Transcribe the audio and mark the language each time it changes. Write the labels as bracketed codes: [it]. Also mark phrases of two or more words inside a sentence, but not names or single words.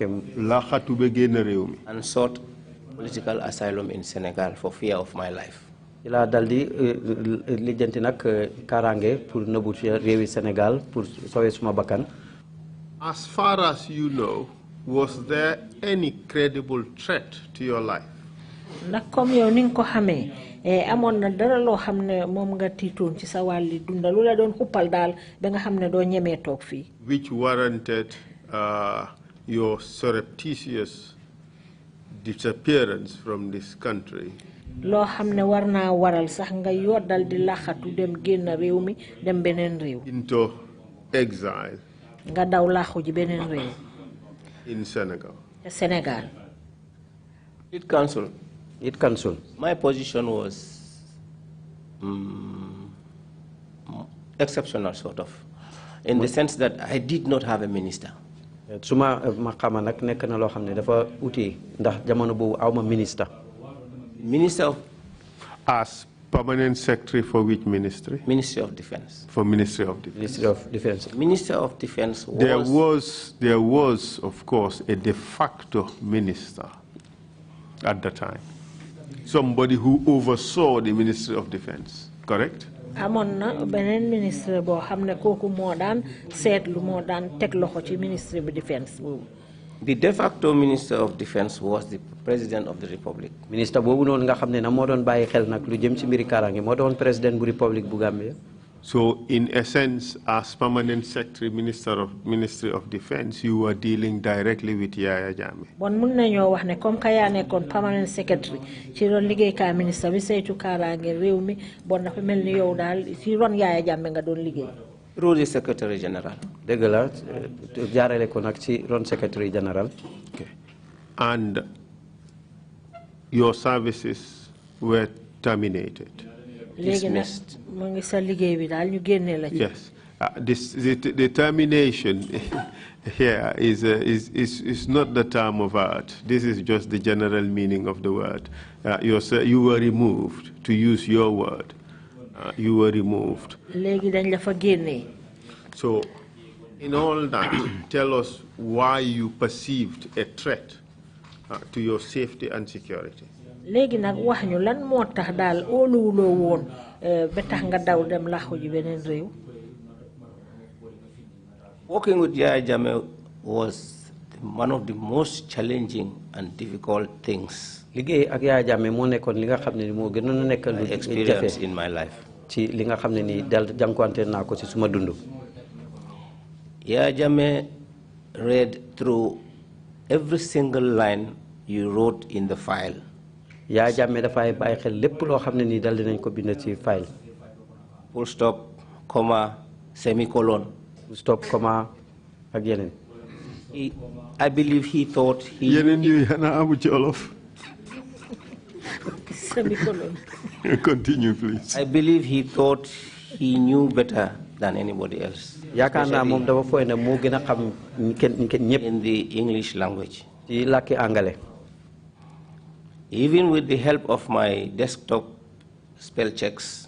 [en] And sought political asylum in Senegal for fear of my life. As far as you know, was there any credible threat to your life? [wo] Amon na dara lo xamne mom nga titun ci sa wali dunda lu la doon xuppal dal ba nga xamne do ñëmé tok fi, [en] which warranted your surreptitious disappearance from this country. [wo] Lo xamne warna waral sax nga yodal di laxatu dem genn rew mi dem benen rew, [en] into exile [wo] nga daw laxu ji benen rew [en] in Senegal. Senegal. Lead counsel. Lead counsel. My position was exceptional, sort of, in the sense that I did not have a minister. [wo] Suma makama nak nek na lo xamne dafa outi ndax jamono bobu awma minister. [en] Minister of, as permanent secretary for which ministry? Ministry of Defense. For Ministry of Defense. Ministry of Defense. Minister of Defense was... There was, of course, a de facto minister at the time. Somebody who oversaw the Ministry of Defense, correct? [wo] Amon na benen ministre bo xamne koku mo dan setlu mo dan tek loxo ci Ministry of Defense bobu. [en] The de facto Minister of Defense was the President of the Republic. [wo] Minister bobu non nga xamne na mo don baye xel nak lu jëm ci mbiri karange mo don President bu Republic bu Gambia. [en] So, in essence, as permanent secretary, Ministry of Defense, you were dealing directly with Yaya Jammeh. [wo] Bon mun nañu wax ne comme ka ya nekkon [en] permanent secretary [wo] ci ron liggéey ka ministre bi saytu karange réew mi bon dafa melni yow dal ci ron Yaya Jammeh nga don liggéey. [en] Through the Secretary General. [wo] Deug la jaarale ko nak ci ron [en] Secretary General. Okay. And your services were terminated. Dismissed. Yes. The termination here is not the term of art. This is just the general meaning of the word. You were removed, to use your word. You were removed. So, in all that, tell us why you perceived a threat to your safety and security. [wo] Legi nak wax ñu lan mo tax dal oluwulo won ba tax nga daw dem laxu ji benen rew. [en] Working with Yaya Jammeh was one of the most challenging and difficult things [wo] liggéey ak Yaya Jammeh moo nekkoon li nga xam ne moo gënoon a nekk lu [en] experience in my life. [wo] ci li nga xam ne ni dal jànkuwante naa ko ci suma dund. [en] Yaya Jammeh read through every single line you wrote in the file. [wo] Yaya Jammeh dafay bàyyi xel lépp loo xam ne ni dal dinañ ko bind ci file. [en] Full stop, comma, semicolon. Full stop, comma, [wo] ak yeneen. [en] I believe he thought he... [wo] Yeneen yu yana amu ci olof. [en] Semicolon. Continue, please. I believe he thought he knew better than anybody else. [wo] Yaakaar naa moom dafa foog ne moo gën a xam ñëpp. [en] In the English language. [wo] ci làkki angale. [en] Even with the help of my desktop spell checks.